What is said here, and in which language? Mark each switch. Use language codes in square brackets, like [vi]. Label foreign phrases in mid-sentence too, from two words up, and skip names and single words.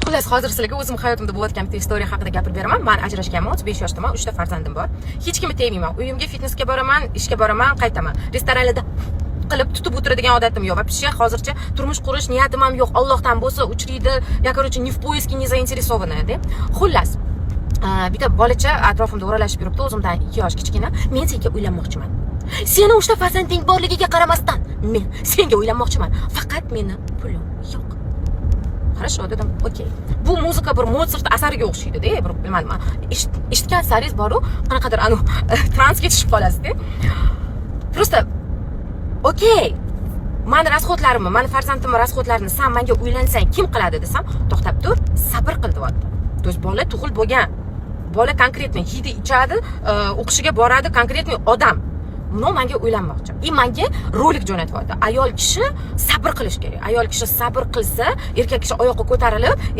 [uz] Xullas, hozir sizlarga o'zim hayotimda bo'layotgan bitta istoriya haqida gapirib beraman. Men ajrashganman, 35 yoshdaman, 3 ta farzandim bor. Hech kimni tegmayman. Uyimga fitnessga boraman, ishga boraman, qaytaman. Restoranlarda qilib tutib o'tiradigan odatim yo'q. Вообще hozircha turmush qurish niyatim ham yo'q. Allohdan bo'lsa, uchraydi. [ru] Я, короче, не в поиске, не заинтересованная, [uz] deb. Xullas, bitta bolacha atrofimda o'ralashib yuribdi, o'zimdan 2 yosh kichkina. Men senga uylanmoqchiman. Seni 3 ta farzanding borligiga qaramasdan, men senga uylanmoqchiman. Faqat meni pulim yo'q. Хорошо dedim. Okey. Bu muzika bir Mozart asariga o'xshaydi-da, bir bilmadim. Eshitgan saringiz boru, qanaqadir transga tushib qolasiz-da. [ru] Просто okey. [uz] Mani rasxodlarimni, mani farzandimning rasxodlarini sen menga uylansang kim qiladi desam, to'xtab tur, sabr qil deyapti. [ru] То есть [uz] bola tug'il bo'lgan. Bola konkretniy yeydi, ichadi, o'qishiga boradi, konkretniy odam. Buni menga uylanmoqchi. Menga rolik jo'natyapti. Ayol kishi sabr qilish kerak. Ayol kishi sabr qilsa, erkak kishi oyoqqa ko'tarilib,